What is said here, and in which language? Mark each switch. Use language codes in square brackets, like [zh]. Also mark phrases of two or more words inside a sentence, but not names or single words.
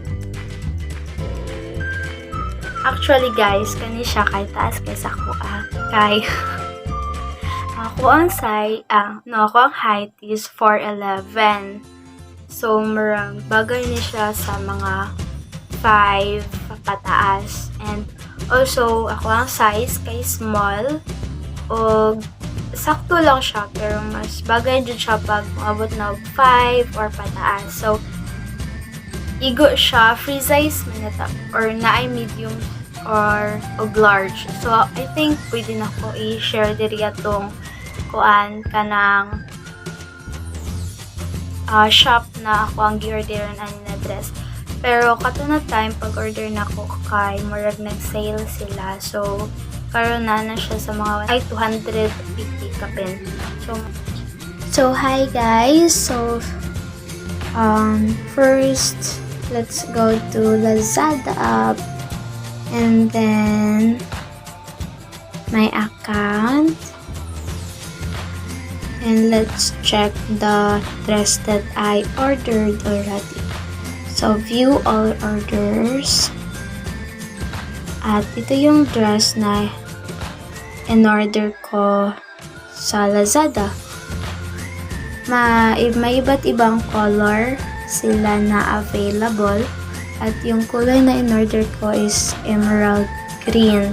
[en] Actually guys, [ceb] kani siya kay taas kay sa kuha. Kay ako ang [en] height is [ceb] 4'11". So marang bagay ni siya sa mga 5 pataas. [en] And also [ceb] ako ang size kay small o sakto lang siya pero mas bagay jud siya pag maabot na 5 or pataas. So igo siya, [en] free size [ceb] manita, or naay medium or large. [en] So, I think [ceb] pwede na ko i-share diri atong kuan kanang shop na ako ang gi-orderan ani na dress. Pero kato na time pag-order na ko kay murag nag-sale sila. So, karon na siya sa mga 250 kapin. [en] So hi guys. So, first let's go to Lazada app and then my account and let's check the dress that I ordered already. [tl] So [en] view all orders [tl] at ito yung dress na in-order ko sa Lazada. May iba't ibang color sila na available At yung kulay na in-order ko is [en] emerald green.